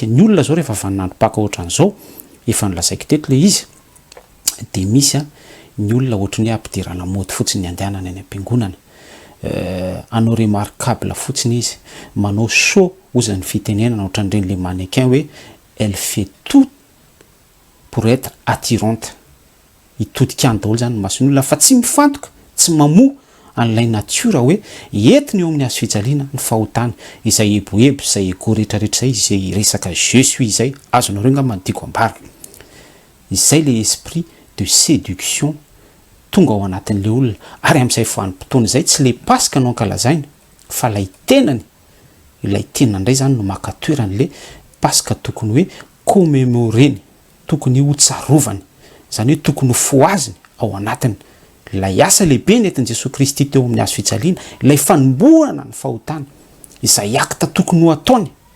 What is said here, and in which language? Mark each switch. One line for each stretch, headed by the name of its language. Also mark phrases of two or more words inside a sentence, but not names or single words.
Malagasy: Ny olona zao rehefa vaninandro Paka ohatran'izao, efa nolazaiko teto le izy, dia misy ny olona ohatran'ny hoe ampidirana mody fotsiny ny andehanany any am-piangonana. Anao remarquable fotsiny izy, manao show ozany fitenenana ohatran'ireny le mannequin hoe
French: elle fait tout pour être attirante.
Malagasy: Hitodikany daholo zany masony olona fa tsy mifantoka, tsy mamoa an'ilay natiora hoe entiny eo amin'ny hazo fijaliana ny fahotana izay eboebo, izay ego rehetrarehetra izay, izay resaka
French: je suis
Malagasy: izay, azonareo nga manodiko ambara. Izay le
French: esprit de séduction
Malagasy: tonga ao anatin'le olona, ary amin'izay vanim-potoana izay tsy le Pasika no ankalazaina fa lay tenany, ilay tenany indray zany no makatoeran'le Pasika tokony hoe commémoreny, tokony ho tsarovany, izany hoe tokony ho foaziny ao anatiny lay asa lehibe nentin' Jesosy Kristy teo amin'ny hazo fijaliana, ilay fanombohana ny fahotana izay akta tokony ho ataony.